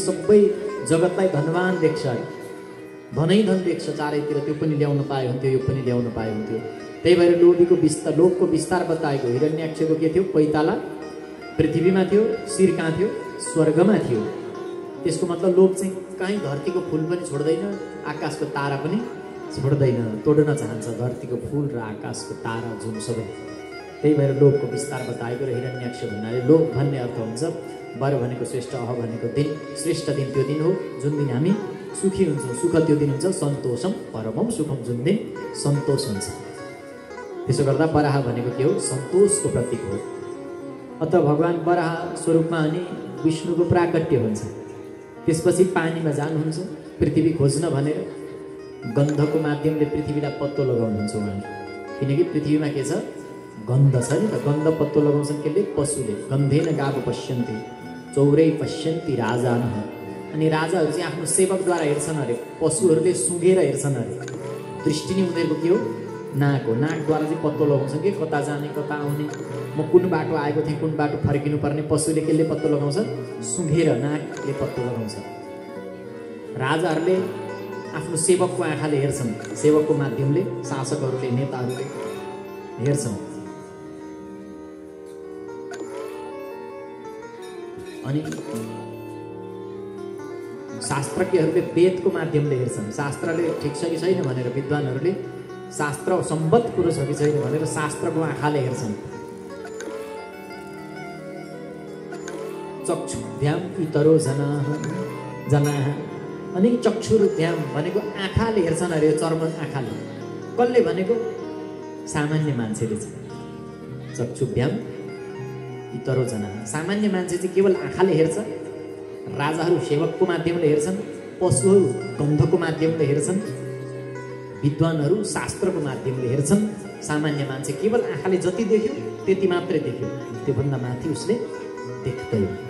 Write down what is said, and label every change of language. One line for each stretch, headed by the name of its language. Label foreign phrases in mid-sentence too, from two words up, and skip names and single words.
Nepali: सबै जगतलाई धनवान देख्छ धनै धन देख्छ चारैतिर त्यो पनि ल्याउन पाए हुन्थ्यो यो पनि ल्याउन पाए हुन्थ्यो त्यही भएर लोभको विस्तार बताएको हिरण्याक्षको के थियो पैताला पृथ्वीमा थियो शिर कहाँ थियो स्वर्गमा थियो त्यसको मतलब लोभ चाहिँ कहीँ धरतीको फूल पनि छोड्दैन आकाशको तारा पनि छोड्दैन तोड्न चाहन्छ धरतीको फूल र आकाशको तारा जुन सबै त्यही भएर लोभको विस्तार बताएको र हिरण्याक्ष भन्नाले लोभ भन्ने अर्थ हुन्छ वर भनेको श्रेष्ठ अह भनेको दिन श्रेष्ठ दिन त्यो दिन हो जुन दिन हामी सुखी हुन्छौँ सुख त्यो दिन हुन्छ
Sanskrit: सन्तोषम परमम सुखम
Nepali: जुन दिन सन्तोष हुन्छ त्यसो गर्दा बराह भनेको के हो सन्तोषको प्रतीक हो अत भगवान बराह स्वरूपमा अनि विष्णुको प्राकट्य हुन्छ त्यसपछि पानीमा जानुहुन्छ पृथ्वी खोज्न भनेर गन्धको माध्यमले पृथ्वीलाई पत्तो लगाउनुहुन्छ उहाँले किनकि पृथ्वीमा के छ गन्ध छ नि त गन्ध पत्तो लगाउँछन् केले पशुले
Sanskrit: गन्धेन गाव पश्यन्ति चौरै पश्यन्ति राजान
Nepali: अनि राजाहरू चाहिँ आफ्नो सेवकद्वारा हेर्छन् अरे पशुहरूले सुँघेर हेर्छन् अरे दृष्टि नै उनीहरूको के हो नाक हो नाकद्वारा चाहिँ पत्तो लगाउँछ कि कता जाने कता आउने म कुन बाटो आएको थिएँ कुन बाटो फर्किनु पर्ने पशुले केले पत्तो लगाउँछ सुँघेर नाकले पत्तो लगाउँछ राजाहरूले आफ्नो सेवकको आँखाले हेर्छन् सेवकको माध्यमले शासकहरूले नेताहरूले हेर्छन् अनि शास्त्रज्ञहरूले वेदको माध्यमले हेर्छन् शास्त्रले ठिक छ कि छैन भनेर विद्वानहरूले शास्त्र सम्बद्ध कुरो छ कि छैन भनेर शास्त्रको आँखाले हेर्छन्
Sanskrit: चक्षुभ्याम इतरो जनाः
Nepali: अनि चक्षुर्भ्याम भनेको आँखाले हेर्छन् अरे चर्म आँखाले कसले भनेको सामान्य मान्छेले चाहिँ
Sanskrit: चक्षुभ्याम इतरो जनाः
Nepali: सामान्य मान्छे चाहिँ केवल आँखाले हेर्छ राजाहरू सेवकको माध्यमले हेर्छन् पशुहरू गन्धको माध्यमले हेर्छन् विद्वानहरू शास्त्रको माध्यमले हेर्छन् सामान्य मान्छे केवल आँखाले जति देख्यो त्यति मात्रै देख्यो त्योभन्दा माथि उसले देख्दैन